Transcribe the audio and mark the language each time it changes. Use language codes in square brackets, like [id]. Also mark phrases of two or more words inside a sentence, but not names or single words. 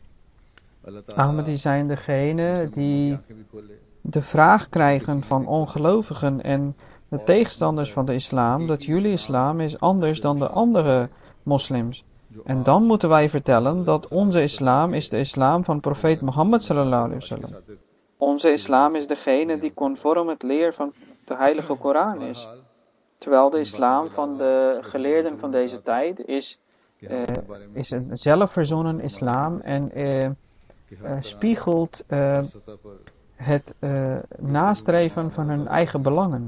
[nl] Ahmadis zijn degene die de vraag krijgen van ongelovigen en de tegenstanders van de islam, dat jullie islam is anders dan de andere moslims. En dan moeten wij vertellen dat onze islam is de islam van profeet Mohammed [ar] صلى الله عليه وسلم. [nl] Onze islam is degene die conform het leer van de heilige Koran is. Terwijl de islam van de geleerden van deze tijd is een zelfverzonnen islam en spiegelt het nastreven van hun eigen belangen.